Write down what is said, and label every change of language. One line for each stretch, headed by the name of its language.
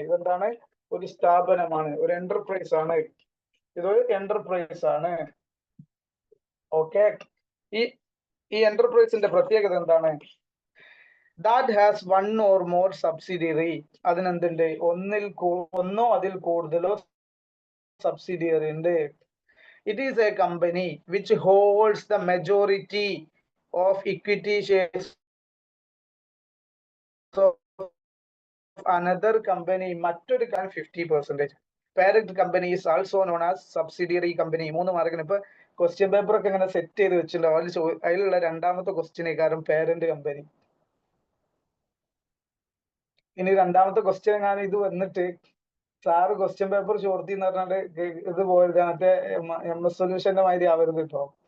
Malayalam: ഇതെന്താണ്, ഒരു സ്ഥാപനമാണ്, ഒരു എന്റർപ്രൈസ് ആണ്, ഇതൊരു എന്റർപ്രൈസ് ആണ്. ഓക്കെ. ഈ എന്റർപ്രൈസിന്റെ പ്രത്യേകത എന്താണ്?
English: that has one or more subsidiary,
Malayalam: അതിനെന്തുണ്ട്, ഒന്നോ അതിൽ കൂടുതലോ സബ്സിഡിയറി ഉണ്ട്.
English: It is a company which holds the majority of equity shares of another company,
Malayalam: മറ്റൊരു 50%.
English: Parent company is also known as subsidiary company.
Malayalam: 3 മാർക്കിന് ഇപ്പൊ ക്വസ്റ്റ്യൻ പേപ്പർ ഒക്കെ ഇങ്ങനെ set ചെയ്ത് വെച്ചിട്ടുണ്ടാവും, അതിലുള്ള രണ്ടാമത്തെ ക്വസ്റ്റ്യൻ കാരണം പാരന്റ് കമ്പനി. ഇനി രണ്ടാമത്തെ ക്വസ്റ്റ്യൻ എങ്ങാനും ഇത് വന്നിട്ട് സാറ് ക്വസ്റ്റ്യൻ പേപ്പർ ചോർത്തി എന്ന് പറഞ്ഞാല് ഇത് പോയത് മറ്റേ MS സൊല്യൂഷന്റെ മാതിരി ആവരുത് കേട്ടോ.